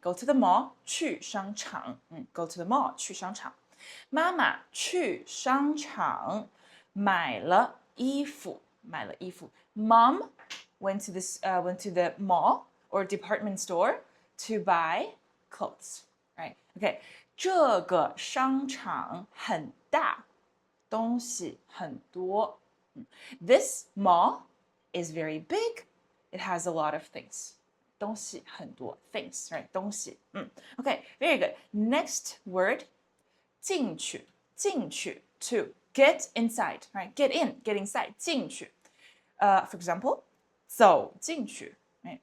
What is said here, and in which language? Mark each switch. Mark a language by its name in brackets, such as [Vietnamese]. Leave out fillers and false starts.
[English] Go to the mall, [Chinese] 去商场. [English] Go to the mall, 去商场. [Chinese] 妈妈去商场买了衣服. [English] Mom went to the mall or department store to buy clothes, right? [Chinese] Okay, 这个商场很大，东西很多。 [English] This mall is very big. It has a lot of things. [Chinese] 东西很多 [English] things, right? 东西。Okay, very good. Next word, 进去 to get inside, right? Get in, get inside, 进去。 For example, [Chinese] 走进去 [English] right?